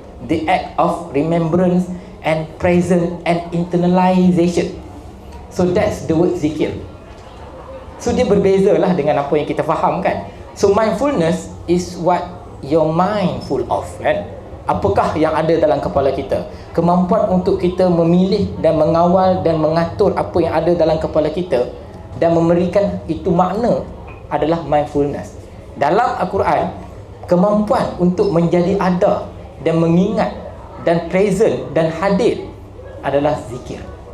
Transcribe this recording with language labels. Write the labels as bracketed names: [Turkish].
[English] The act of remembrance and present and internalization. So that's the word zikir. [Malay] So dia berbezalah dengan apa yang kita faham kan. [English] So mindfulness is what your mind full of, kan? [Malay] Apakah yang ada dalam kepala kita? Kemampuan untuk kita memilih dan mengawal dan mengatur apa yang ada dalam kepala kita dan memberikan itu makna adalah mindfulness. Dalam Al-Quran, kemampuan untuk menjadi ada dan mengingat dan present dan hadir adalah zikir.